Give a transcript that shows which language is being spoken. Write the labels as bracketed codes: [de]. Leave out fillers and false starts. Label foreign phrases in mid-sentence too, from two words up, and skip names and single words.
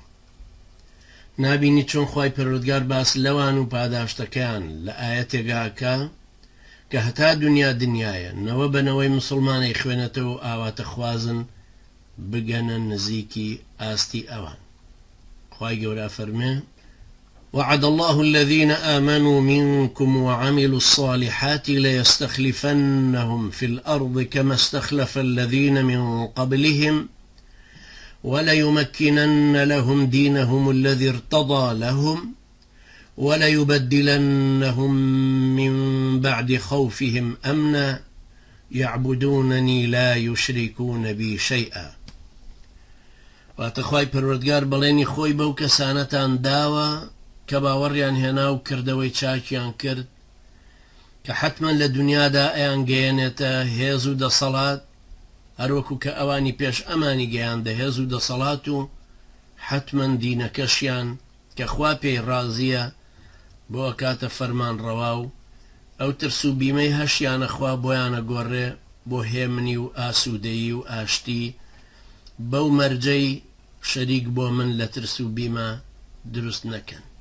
[ckb] نابینی چۆن خوای پەروەردگار باس لەوان و پاداشتەکەیان لە ئاەتێکاکە کە هەتا دنیا دنیایە نەوە بنەوەی مسلمانەی خوێنێتەوە و ئاواتە خوازن بگەنە نزیکی ئاستی ئەوان. خوای گەورە فەرمێ: [ar] وعد الله الذين آمنوا منكم وعملوا الصالحات ليستخلفنهم في الأرض كما استخلف الذين من قبلهم وليمكنن لهم دينهم الذي ارتضى لهم وليبدلنهم من بعد خوفهم أمنا يعبدونني لا يشركون بي شيئا. [ckb] واتخوای پەروەردگار بەڵێنی خۆی بەو کەسانەتان داوە کە باوەڕیان هێنا و کردەوەی چاکیان کرد کە حتمما لە دنیادا ئەیان گەیەنێتە هێز و دەسەڵات، هەروەکو کە ئەوانی پێش ئەمانی گەیاندە هێز و دەسەڵات و حتمما دینەکەشیان کە خوا پێی ڕازیە بۆ ئەکاتە فەرمان ڕەوا و ئەو ترس و بیمەی هەشیانە خوا بۆیانە گۆڕێ بۆ هێمنی و ئاسوودەیی و ئاشتی بەو مەرجەی شەریک بۆ من لە ترس و بیمە دروست نەکەن.